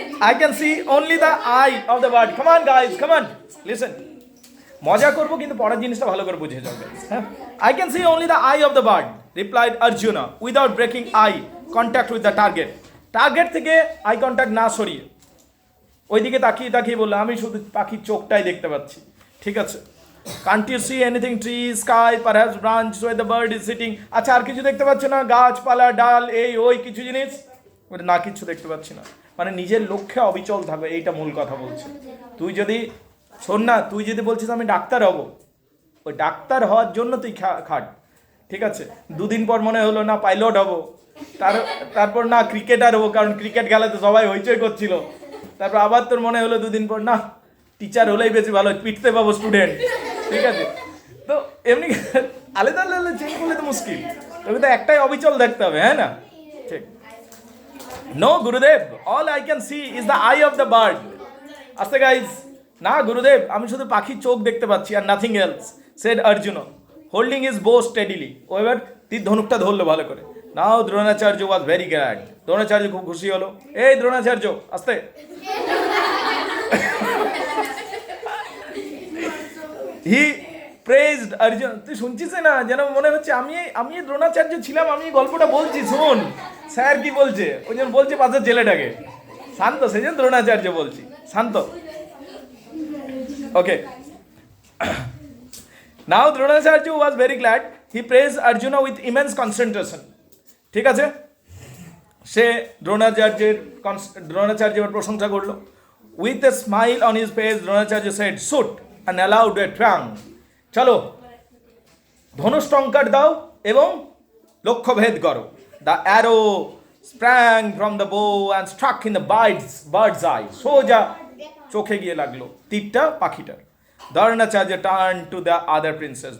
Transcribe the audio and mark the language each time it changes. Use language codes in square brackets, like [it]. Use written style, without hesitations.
[en] I can see only the eye of the bird. Come on guys, come on, listen. [bn] মজা করবো কিন্তু পরের জিনিসটা ভালো করে বুঝে যাবে। [en] হ্যাঁ, I can see only the eye of the bird, replied Arjuna, without breaking eye contact with the target. [bn] Target থেকে আই কন্ট্যাক্ট না সরিয়ে ওইদিকে তাকিয়ে তাকিয়ে বললো, আমি শুধু পাখির চোখটাই দেখতে পাচ্ছি, ঠিক আছে। [en] Can't you see anything, tree, sky, perhaps branch where the bird is sitting? [bn] আচ্ছা আর কিছু দেখতে পাচ্ছ না, গাছপালা, ডাল, এই ওই কিছু জিনিস? না, কিছু দেখতে পাচ্ছি না। মানে নিজের লক্ষ্যে অবিচল থাকবে, এইটা মূল কথা বলছে। তুই যদি শোন না, তুই যদি বলছিস আমি ডাক্তার হব, ওই ডাক্তার হওয়ার জন্য তুই খাট, ঠিক আছে। 2 দিন পর মনে হলো না পাইলট হব, তারপর না ক্রিকেটার হবো, কারণ ক্রিকেট খেলাতে সবাই হইচই করছিল। তারপর আবার তোর মনে হলো 2 দিন পর না টিচার হলেই বেশি ভালো, পিটতে পাবো স্টুডেন্ট, ঠিক আছে। তো এমনি আলাদা আলাদা চেঞ্জ করলে তো মুশকিল, তবে তো একটাই অবিচল দেখতে হবে, হ্যাঁ না? ঠিক। [en] No Gurudev, all I can see is the eye of the bird. [bn] আস্তে গাইজ, না গুরুদেব, আমি শুধু পাখির চোখ দেখতে পাচ্ছি আর [en] Nothing else, said Arjuna, holding his bow steadily. [bn] ও এবার তীর ধনুকটা ধরলো ভালো করে। [en] Now Dronacharya was very glad. [bn] Dronacharya খুব খুশি হলো। এই দ্রোণাচার্য, আস্তে। [en] He praised Arjuna. [bn] তুই শুনছিস না, যেন মনে হচ্ছে আমি দ্রোণাচার্য ছিলাম, আমি গল্পটা বলছি, শোন স্যার কি বলছে, ওই জন্য বলছে পাশের ছেলেটাকে শান্ত, সেই জন্য দ্রোণাচার্য বলছি, শান্ত। [en] Okay, now Dronacharya was very glad. He praised Arjuna with immense concentration. [bn] ঠিক আছে, সে দ্রোণাচার্যের প্রশংসা করলো। [en] With a smile on his face, Dronacharya said, "Shoot," and allowed a twang. [bn] চলো ধনুষ টঙ্কার দাও এবং লক্ষ্য ভেদ করো। [en] The arrow sprang from the bow and struck in the bird's eye. [bn] সোজা চোখে গিয়ে লাগলো তীরটা পাখিটার। [en] Dronacharya turned to the other princess.